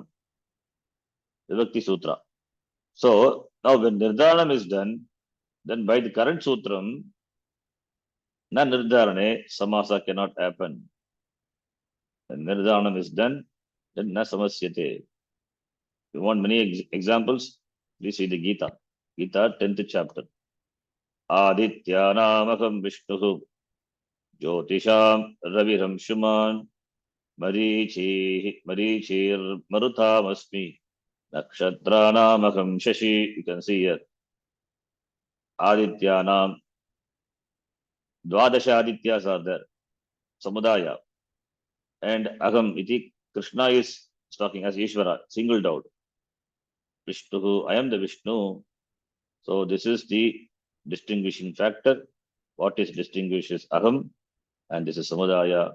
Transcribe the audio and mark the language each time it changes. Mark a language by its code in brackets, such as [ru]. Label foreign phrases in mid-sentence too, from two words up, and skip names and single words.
[en] Vibhakti Sutra. So, now when Nirdharanam is done, then by the current Sutram, [sa] na Nirdharane, [en] Samasa cannot happen. When Nirdharanam is done, then [sa] na Samasyate. [en] You want many examples? Please see the Gita. Gita, 10th chapter. [sa] Adityanamaham Vishnuhu Jyotisham Raviram Shuman Marichir Marutam Asmi Nakshatranamaham Shashi. [en] You can see here. [sa] Adityanam. Dwadasha Adityas [en] are there. Samudaya. And [sa] Aham iti, [en] Krishna is talking as Ishvara, singled out. Vishnu, I am the Vishnu. So this is the distinguishing factor. What is distinguishes Aham? And this is Samudaya.